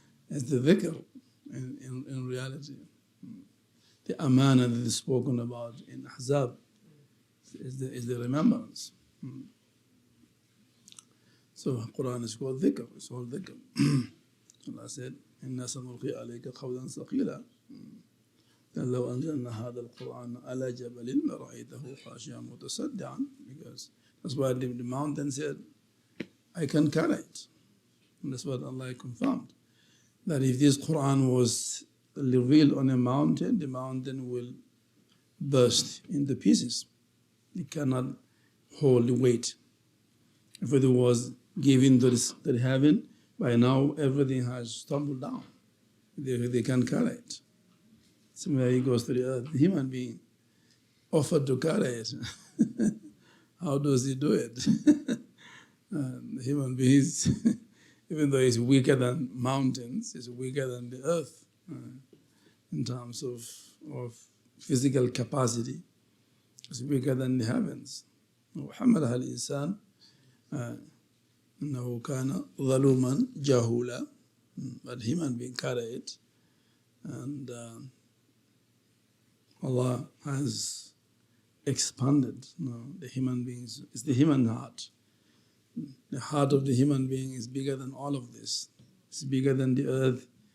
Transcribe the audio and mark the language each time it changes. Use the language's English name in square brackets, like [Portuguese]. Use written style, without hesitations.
[English] It's the dhikr in reality. The amana that is spoken about in Ahzab is the remembrance. So Quran is called dhikr, it's all dhikr. [Arabic] Allah said, إِنَّا سَنُلْقِي عَلَيْكَ قَوْلًا ثَقِيلًا لَوْ أَنزَلْنَا هَذَا الْقُرْآنَ عَلَى جَبَلٍ لَرَأَيْتَهُ خَاشِعًا مُتَصَدِّعًا. [English] Because that's why the mountain said, I can carry it. And that's what Allah confirmed. That if this Quran was revealed on a mountain, the mountain will burst into pieces. It cannot hold the weight. If it was given to the heaven, by now everything has tumbled down. They can't carry it. Similarly, he goes to the earth. The human being offered to carry it. How does he do it? The human being, even though he's weaker than mountains, he's weaker than the earth in terms of physical capacity. He's weaker than the heavens. [Arabic] وحملها الإنسان إنه كان ظلوما جهولا. [English] But human being carry it, and Allah has expanded the human beings. It's the human heart. The heart of the human being is bigger than all of this. It's bigger than the earth.